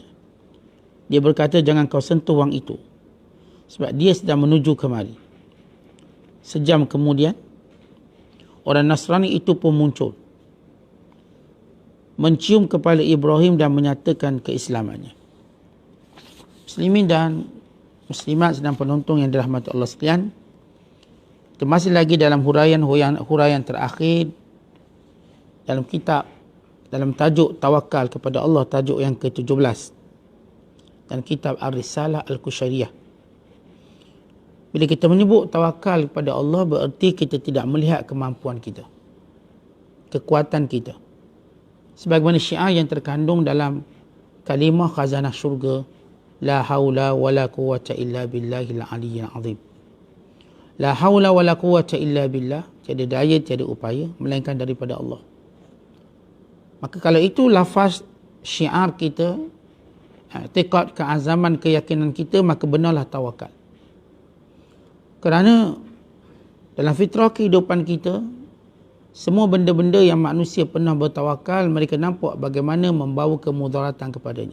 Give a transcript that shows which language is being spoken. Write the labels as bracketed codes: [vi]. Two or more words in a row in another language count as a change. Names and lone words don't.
[ms] Dia berkata, jangan kau sentuh wang itu, sebab dia sedang menuju kemari. Sejam kemudian, orang Nasrani itu pun muncul, mencium kepala Ibrahim dan menyatakan keislamannya. Muslimin dan muslimat sedang penonton yang dirahmati Allah sekalian, kita masih lagi dalam huraian terakhir dalam kitab, dalam tajuk tawakal kepada Allah, tajuk yang ke-17 dan kitab Ar-Risalah Al-Qushairiyah. Bila kita menyebut tawakal kepada Allah, bererti kita tidak melihat kemampuan kita, kekuatan kita. Sebagaimana syiar yang terkandung dalam kalimah khazanah syurga, [ar] لا حول ولا قوة إلا بالله العلي العظيم. لا حول ولا قوة إلا بالله, [ms] tiada daya, tiada upaya melainkan daripada Allah. Maka kalau itu lafaz syiar kita, tekad, keazaman, keyakinan kita, maka benarlah tawakal. Kerana dalam fitrah kehidupan kita, semua benda-benda yang manusia pernah bertawakal, mereka nampak bagaimana membawa kemudaratan kepadanya.